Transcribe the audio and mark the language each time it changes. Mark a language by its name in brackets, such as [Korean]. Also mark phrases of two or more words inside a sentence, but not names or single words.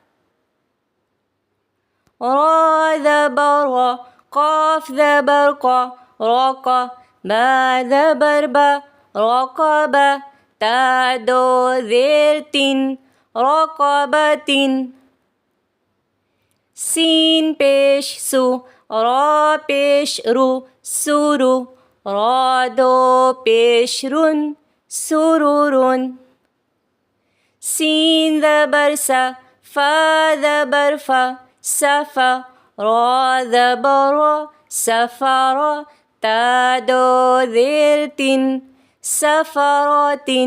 [Urdu] را زبر را، قاف زبر قا، رقا، با زبر با، رقبہ. تا دو زیر تن، رقبتن. سین پیش سُ، را پیش رُ، سُرُ، را دو پیش رُن, سرور. سين ذبر سا، فا ذبر فا، سفا. را ذبر را، سفر. تا دو ذير تن، سفرات.